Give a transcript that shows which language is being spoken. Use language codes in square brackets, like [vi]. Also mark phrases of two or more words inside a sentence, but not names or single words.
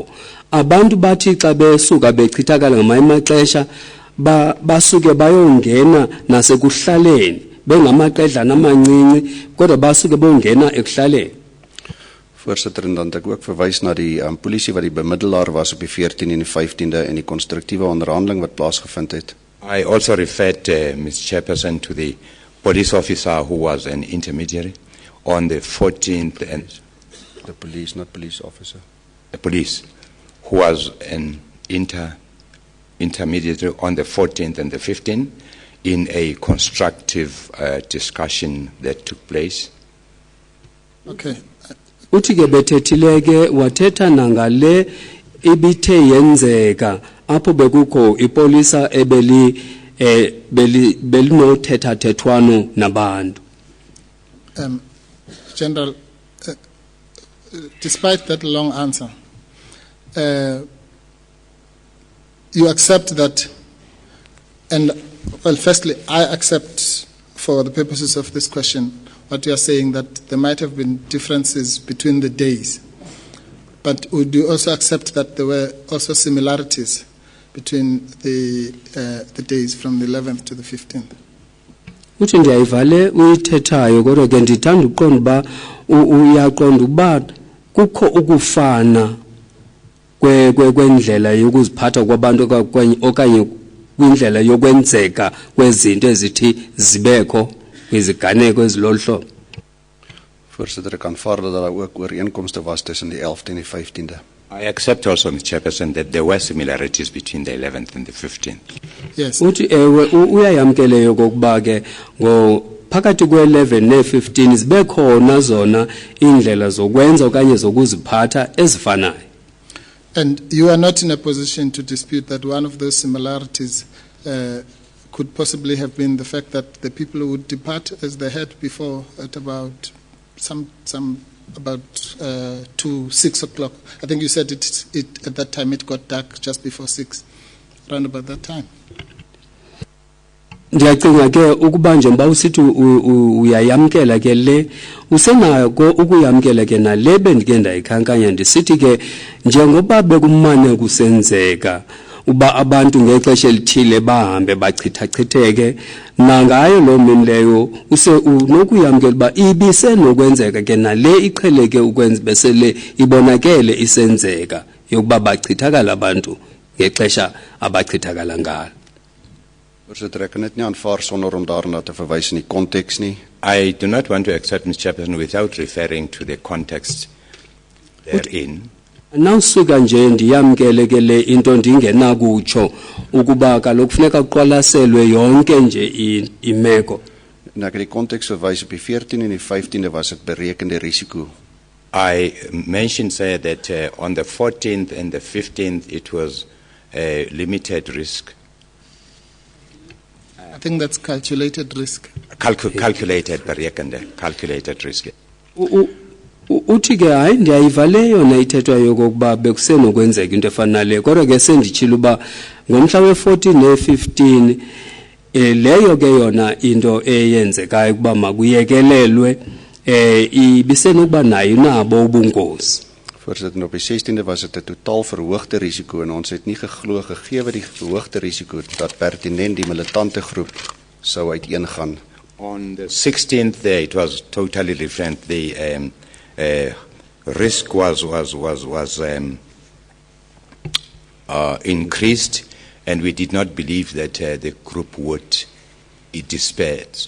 [xh] Abantu bathi xa besuka bechithakala ngamanye amaxesha basuke bayongena nasekuhlaleni bengamaqedlana amancinci kodwa basuke bongena ekuhlaleni. [af] Voorsitter, en dan het ek ook verwys na die polisie wat die bemiddelaar was op die 14 en die 15de en die konstruktiewe onderhandeling wat plaasgevind het. [en] I also referred, Mr. Chairperson, to the police officer who was an intermediary on the 14th and The police, not police officer. the police who was an intermediary on the 14th and the 15th in a constructive discussion that took place. Okay. [xh] Uthi ke bethethileke wathetha nangale ibithe yenzeka apho bekukho ipolisa belinothetha thethwano nabantu. [en] General, despite that long answer, you accept that, and well, firstly, I accept for the purposes of this question what you are saying, that there might have been differences between the days. But would you also accept that there were also similarities between the days from the 11th to the 15th? [xh] Uthi ndiyayivale uyithethayo kodwa ke ndithanda uqonda uba uyaqonda uba kukho ukufana kwendlela yokuziphatha kwabantu okanye kwindlela yokwenzeka kwezinto ezithi zibekho kwiziganeko ezilolu hlobo. [af] Voorsitter, ek aanvaar dat daar ook ooreenkomste was tussen die 11de en die 15de. [en] I accept also, Mr. Chairperson, that there were similarities between the 11th and the 15th. Yes. [xh] Uthi ewe uyayamkeleyo kokuba ke phakathi kwe-11 ne-15 zibe khona zona indlela zokwenza okanye zokuziphatha ezifanayo. [en] And you are not in a position to dispute that one of those similarities could possibly have been the fact that the people would depart as they had before at about about 6 o'clock. I think you said it at that time it got dark just before 6, around about that time. [xh] Ndiyacinga ke ukuba njengoba usithi uyayamkela ke le usenako ukuyamkela ke nale bendike ndayikhankanya ndisithi ke njengoba bekumane kusenzeka uba abantu ngexesha elithile bahambe bachithachitheke nangayo lo mini leyo unokuyamkela uba ibisenokwenzeka ke nale iqheleke ukwenza besele ibonakele isenzeka yokuba bachithakala abantu ngexesha abachithakala ngalo. [af] Voorsitter, ek kan dit nie aanvaar sonder om daarna te verwys in die konteks nie. [en] I do not want to accept, Mr. Chairperson, without referring to the context therein. [xh] Nawusuka nje ndiyamkele ke le into ndingenakutsho ukuba kaloku kufuneka kuqwalaselwe yonke nje imeko. [af] En ek het die konteks verwys op die 14 en die 15de was dit berekende risiko. [en] I mentioned that on the 14th and the 15th it was a limited risk, I think that's calculated risk. calculated risk. [xh] Uthi ke hayi ndiyayiva leyo nayithethwa yokokuba bekusenokwenzeka into efana naleyo kodwa ke senditshila uba ngomhla we-14 ne-15 leyo ke yona into eyenzekayo ukuba makuyekelelwe ibisenokuba nayo nabo ubungozi. [af] Voorsitter, op die 16de was dit 'n totaal verhoogde risiko en ons het nie gegee die verhoogde risiko dat pertinent die militante groep sou uiteengaan. [en] On the 16th it was totally different. The risk was increased, and we did not believe that the group would disperse.